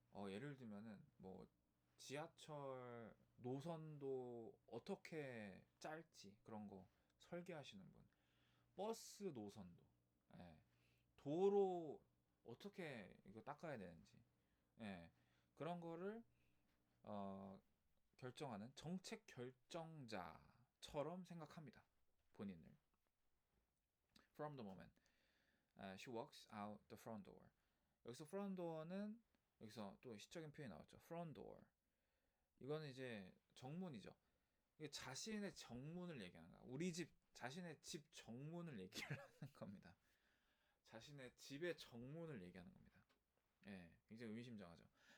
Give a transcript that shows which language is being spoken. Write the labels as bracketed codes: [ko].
[ko] 예를 들면은 뭐 지하철 노선도 어떻게 짤지 그런 거 설계하시는 분, 버스 노선도, 도로 어떻게 이거 닦아야 되는지, 그런 거를 결정하는 정책 결정자처럼 생각합니다. 본인을. [en] From the moment she walks out the front door. [ko] 여기서 front door는 여기서 또 시적인 표현이 나왔죠. front door. 이거는 이제 정문이죠. 이게 자신의 정문을 얘기하는 거야. 자신의 집 정문을 얘기하는 겁니다. 자신의 집의 정문을 얘기하는 겁니다. 굉장히 의미심장하죠.